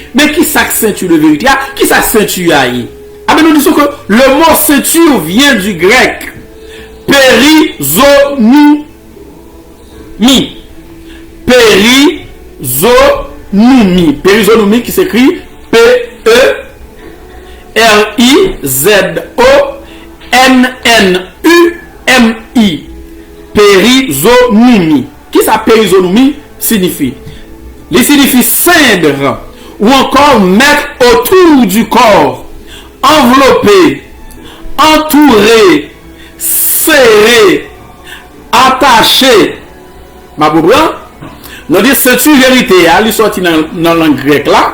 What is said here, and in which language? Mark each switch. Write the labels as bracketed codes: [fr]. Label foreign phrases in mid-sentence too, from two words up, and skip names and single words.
[fr] Mais qui ça ceinture de vérité? Qui ça ceinture aïe? Ah ben nous disons que le mot ceinture vient du grec. Périzonumi. Périzonumi. Périzonumi qui s'écrit P-E-R-I-Z-O-N-N-U-M-I. Périzonumi. Qui ça périzonumi signifie? Il signifie ceindre ou encore mettre autour du corps, envelopper, entourer, serrer, attacher. Ma boubou, nous disons ceinture vérité, elle est sortie dans la langue grecque là.